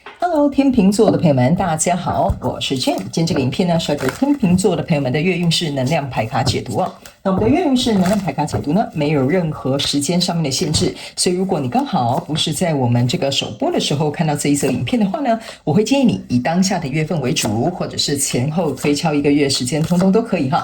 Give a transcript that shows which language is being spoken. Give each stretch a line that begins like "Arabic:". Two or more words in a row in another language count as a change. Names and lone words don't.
Chinese: Hello， 天秤座的朋友們，大家好，我是 Jane。今天這個影片呢，是要給天秤座的朋友們的月運勢能量牌卡解讀哦。那我們的月運勢能量牌卡解讀呢，沒有任何時間上面的限制，所以如果你剛好不是在我們這個首播的時候看到這一則影片的話呢，我會建議你以當下的月份為主，或者是前後推敲1個月時間，通通都可以哈。